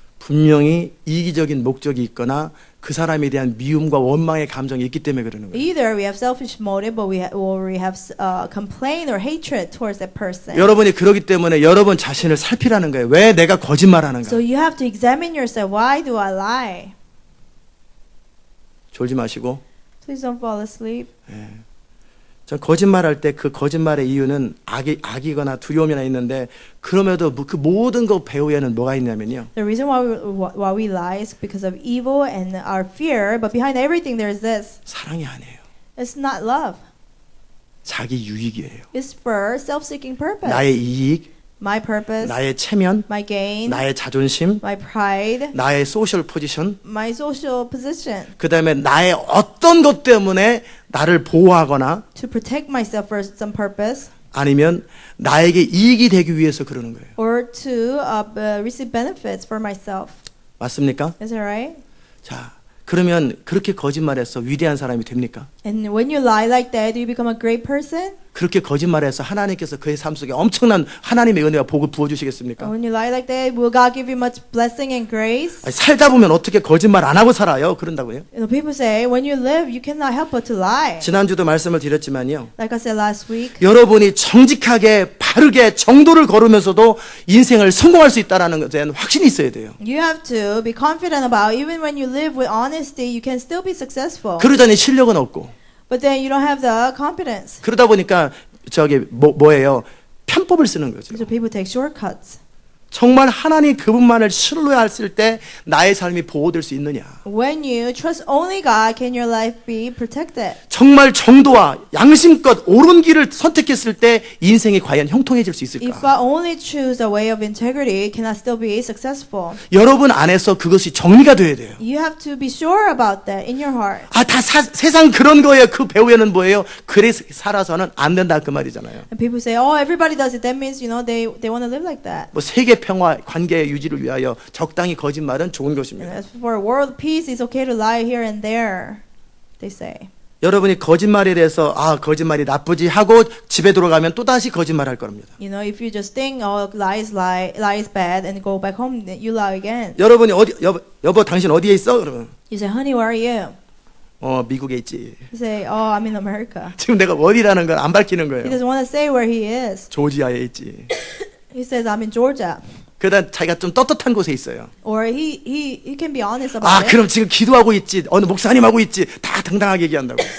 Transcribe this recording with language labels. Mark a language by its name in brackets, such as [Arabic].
[Korean] 분명히 이기적인 목적이 있거나 그 사람에 대한 미움과 원망의 감정이 있기 때문에 그러는 거예요. [English] Either we have selfish motive, but or we have complaint or hatred towards that person. [Korean] 여러분이 그러기 때문에 여러분 자신을 살피라는 거예요. 왜 내가 거짓말하는가? [English] So you have to examine yourself. Why do I lie? [Korean] 졸지 마시고. [English] Please don't fall asleep. [Korean] 전 거짓말할 때 그 거짓말의 이유는 악이거나 두려움이나 있는데 그럼에도 그 모든 것 배후에는 뭐가 있냐면요. [English] The reason why we lie is because of evil and our fear, but behind everything there is this. [Korean] 사랑이 아니에요. [English] It's not love. [Korean] 자기 유익이에요. [English] It's for self-seeking purpose. [Korean] 나의 이익, [English] My purpose, [Korean] 나의 체면, [English] my gain, [Korean] 나의 자존심, [English] my pride, [Korean] 나의 소셜 포지션, [English] my social position. [Korean] 그 다음에 나의 어떤 것 때문에 나를 보호하거나 [English] To protect myself for some purpose, [Korean] 아니면 나에게 이익이 되기 위해서 그러는 거예요. [English] or to receive benefits for myself. [Korean] 맞습니까? [English] Is that right? [Korean] 자, 그러면 그렇게 거짓말해서 위대한 사람이 됩니까? [English] And when you lie like that, do you become a great person? [Korean] 그렇게 거짓말해서 하나님께서 그의 삶 속에 엄청난 하나님의 은혜와 복을 부어주시겠습니까? [English] When you lie like that, will God give you much blessing and grace? [Korean] 아니, 살다 보면 어떻게 거짓말 안 하고 살아요? 그런다고요? [English] You know, people say when you live, you cannot help but to lie. [Korean] 지난주도 말씀을 드렸지만요. [English] Like I said last week, [Korean] 여러분이 정직하게 바르게 정도를 걸으면서도 인생을 성공할 수 있다는 것에 대한 확신이 있어야 돼요. [English] you have to be confident about even when you live with honesty, you can still be successful. [Korean] 그러자니 실력은 없고 [English] But then you don't have the competence. [Korean] 그러다 보니까 저기 뭐예요? 편법을 쓰는 거죠. [English] So people take shortcuts. [Korean] 정말 하나님 그분만을 신뢰했을 때 나의 삶이 보호될 수 있느냐? [English] When you trust only God, can your life be protected? [Korean] 정말 정도와 양심껏 옳은 길을 선택했을 때 인생이 과연 형통해질 수 [English] If [Korean] 있을까? [English] I only choose the way of integrity, can I still be successful? [Korean] 여러분 안에서 그것이 정리가 돼야 돼요. [English] You have to be sure about that in your heart. [Korean] 아, 다 세상 그런 거예요. 그 배후에는 뭐예요? 그래 살아서는 안 된다 그 말이잖아요. [English] And people say, "Oh, everybody does it." That means, they want to live like that. [Korean] 뭐 세계 평화 관계 유지를 위하여 적당히 거짓말은 좋은 [English] And [Korean] 것입니다. [English] as for world peace, it's okay to lie here and there. They say. [Korean] 여러분이 거짓말에 대해서 거짓말이 나쁘지 하고 집에 들어가면 또 다시 거짓말할 겁니다. [English] If you just think, "Oh, lie is bad," and go back home, then you lie again. [Korean] 여러분이 어디 여보 당신 어디에 있어? 그러면 [English] You say, "Honey, where are you?" [Korean] 미국에 있지. [English] You say, "Oh, I'm in America." [Korean] 지금 내가 어디라는 걸 안 밝히는 [English] He [Korean] 거예요. [English] doesn't want to say where he is. [Korean] 조지아에 있지. [English] He says, "I'm in Georgia." [Korean] 그러다 자기가 좀 떳떳한 곳에 있어요. [English] Or he can be honest about it. [Korean] 그럼 지금 기도하고 있지. 어느 목사님하고 있지. 다 당당하게 얘기한다고.